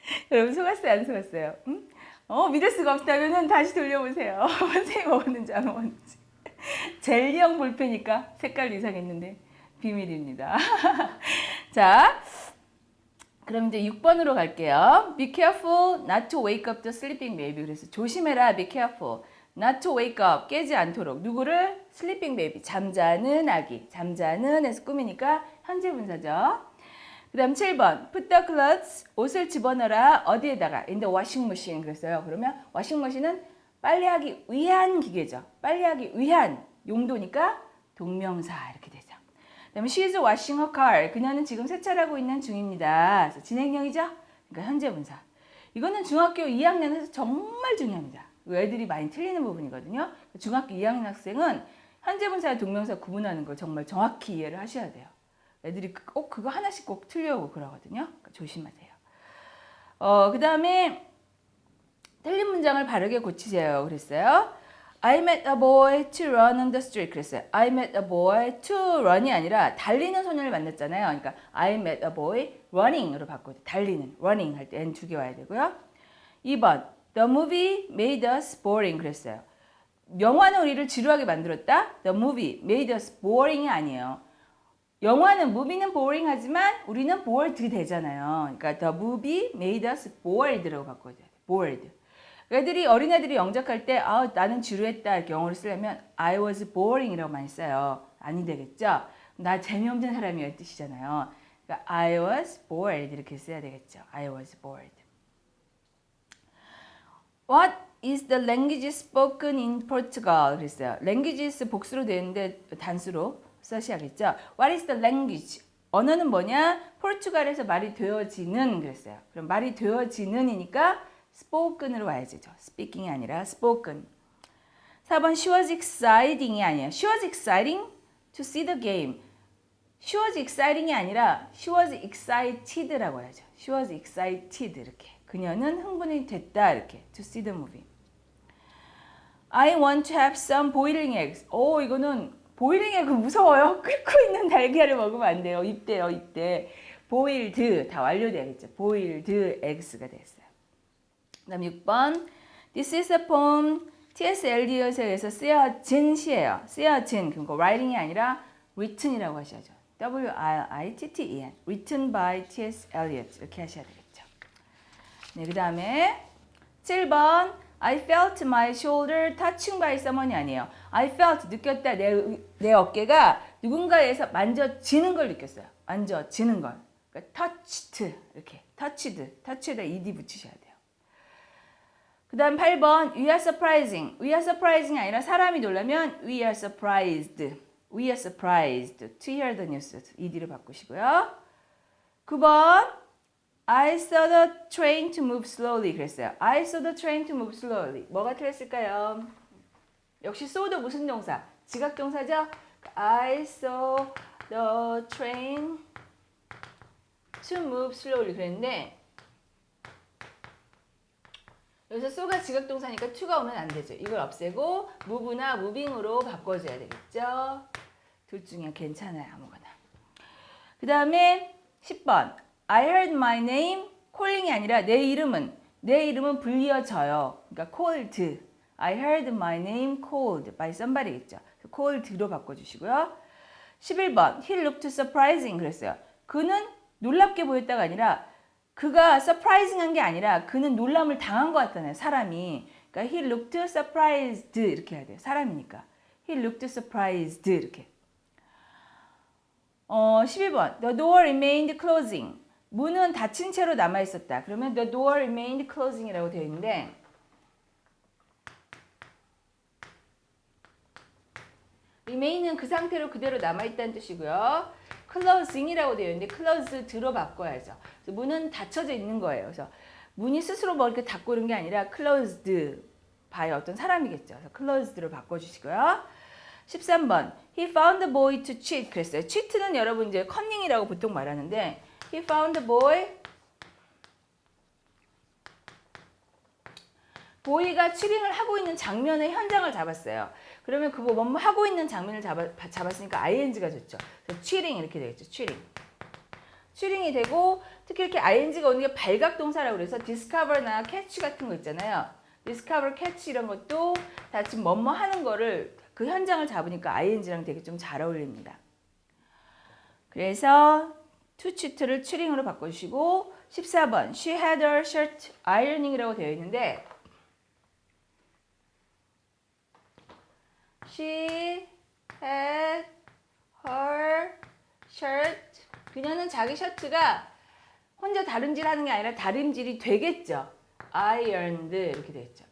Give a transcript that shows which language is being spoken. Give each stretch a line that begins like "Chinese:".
Korean: 여러분 속았어요, 안 속았어요? 응? 믿을 수가 없다면 다시 돌려보세요. 선생님 먹었는지 안 먹었는지. 젤리형 볼펜이니까 색깔 이상했는데 비밀입니다. 자, 그럼 이제 6번으로 갈게요.
English: Be careful not to wake up the sleeping baby.
Korean: 그래서 조심해라,
English: be careful. Not to wake up,
Korean: 깨지 않도록. 누구를?
English: sleeping baby,
Korean: 잠자는 아기. 잠자는 에서 꾸미니까 현재 분사죠. 그 다음 7번, put the clothes, 옷을 집어넣어라. 어디에다가?
English: in the washing machine.
Korean: 그랬어요. 그러면 washing machine은 빨래하기 위한 기계죠. 빨래하기 위한 용도니까 동명사 이렇게 되죠. 그 다음에
English: she is washing her car.
Korean: 그녀는 지금 세차하고 있는 중입니다. 그래서 진행형이죠. 그러니까 현재 분사. 이거는 중학교 2학년에서 정말 중요합니다. 애들이 많이 틀리는 부분이거든요. 중학교 2학년 학생은 현재 분사와 동명사 구분하는 걸 정말 정확히 이해를 하셔야 돼요. 애들이 꼭 그거 하나씩 꼭 틀려오고 그러거든요. 그러니까 조심하세요. 그 다음에 틀린 문장을 바르게 고치세요. 그랬어요.
English: I met a boy to run on the street. 그랬어요. I met a boy to run
Korean: 이 아니라 달리는 소년을 만났잖아요. 그러니까
English: I met a boy running
Korean: 으로 바꿔도 달리는, running 할 때 N 두 개 와야 되고요.
English: 2번 The movie made us boring.
Korean: 그랬어요. 영화는 우리를 지루하게 만들었다.
English: The movie made us boring이 아니에요.
Korean: 영화는, movie는 boring 하지만 우리는 bored 되잖아요. 그러니까
English: the movie made us bored라고
Korean: 바꿔야 돼요.
English: bored.
Korean: 어린애들이 영작할 때 나는 지루했다 이렇게 영어로 쓰려면
English: I was boring
Korean: 이라고 많이 써요. 아니 되겠죠? 나 재미없는 사람이란 뜻이잖아요. 그러니까
English: I was bored
Korean: 이렇게 써야 되겠죠.
English: I was bored. What is the language spoken in Portugal?
Korean: 그랬어요. languages 복수로 되는데 단수로 써셔야겠죠.
English: What is the language?
Korean: 언어는 뭐냐? 포르투갈에서 말이 되어지는 그랬어요. 그럼 말이 되어지는이니까 spoken으로 와야죠.
English: speaking이
Korean: 아니라
English: spoken. 4번 she was exciting이
Korean: 아니에요.
English: She was exciting to see the game. She was exciting이
Korean: 아니라
English: she was excited
Korean: 라고 해야죠.
English: She was excited
Korean: 이렇게. 그녀는 흥분이 됐다 이렇게.
English: To see the movie. I want to have some boiling eggs.
Korean: 이거는 boiling egg 무서워요. 끓고 있는 달걀을 먹으면 안 돼요. 입대요, 입대. boiled 다 완료돼야겠죠. boiled eggs가 됐어요. 그 다음 6번.
English: This is a poem. T.S.
Korean: 엘리엇에 의해서 쓰여진 시예요. 쓰여진, 그러니까 writing이 아니라 written이라고 하셔야죠. W-R-I-T-T-E-N.
English: written by T.S. Eliot
Korean: 이렇게 하셔야 되겠죠. 네, 그 다음에 7번.
English: I felt my shoulder touching by someone이
Korean: 아니에요.
English: I felt
Korean: 느꼈다. 내 어깨가 누군가에서 만져지는 걸 느꼈어요. 만져지는 걸. 그러니까 touched 이렇게 touched에다 ed 붙이셔야 돼요. 그 다음 8번
English: we are surprising이
Korean: 아니라 사람이 놀라면
English: we are surprised to hear the news.
Korean: ed를 바꾸시고요.
English: 9번 I saw the train to move slowly
Korean: 그랬어요.
English: I saw the train to move slowly.
Korean: 뭐가 틀렸을까요? 역시 saw도 무슨 동사? 지각동사죠?
English: I saw the train to move slowly
Korean: 그랬는데 여기서 saw가 지각동사니까 to가 오면 안 되죠. 이걸 없애고 move나 moving으로 바꿔줘야 되겠죠. 둘 중에 괜찮아요. 아무거나. 그 다음에 10번
English: I heard my name calling
Korean: 이 아니라 내 이름은 불려져요. 그러니까 called.
English: I heard my name called by somebody
Korean: 겠죠. called로 바꿔주시고요.
English: 11번 He looked surprising
Korean: 그랬어요. 그는 놀랍게 보였다가 아니라 그가 surprising한 게 아니라 그는 놀람을 당한 것 같다네요. 사람이. 그러니까
English: he looked surprised
Korean: 이렇게 해야 돼요. 사람이니까.
English: He looked surprised
Korean: 이렇게.
English: 12번 The door remained closing.
Korean: 문은 닫힌 채로 남아 있었다. 그러면
English: the door remained closing
Korean: 이라고 되어 있는데 remain은 그 상태로 그대로 남아 있다는 뜻이고요. closing이라고 되어 있는데 closed로 바꿔야죠. 그래서 문은 닫혀져 있는 거예요. 그래서 문이 스스로 뭐 이렇게 닫고 이런 게 아니라 closed by 어떤 사람이겠죠. 그래서 closed로 바꿔주시고요.
English: 13번 He found the boy to cheat
Korean: 그랬어요. cheat는 여러분 이제 커닝이라고 보통 말하는데
English: He found the boy
Korean: 보이가 치링을 하고 있는 장면의 현장을 잡았어요. 그러면 그 뭐 하고 있는 장면을 잡았으니까 ing가 좋죠. 그래서 치링 이렇게 되겠죠. 치링이 되고 특히 이렇게 ing가 오는 게 발각동사라고 그래서 discover나 catch 같은 거 있잖아요. discover, catch 이런 것도 다 지금 뭐뭐 하는 거를 그 현장을 잡으니까 ing랑 되게 좀 잘 어울립니다. 그래서 to cheat를 치링으로 바꿔주시고 14번
English: She had her shirt ironing
Korean: 이라고 되어 있는데
English: She had her shirt.
Korean: 그녀는 자기 셔츠가 혼자 다림질하는 게 아니라 다림질이 되겠죠. ironed 이렇게 되겠죠.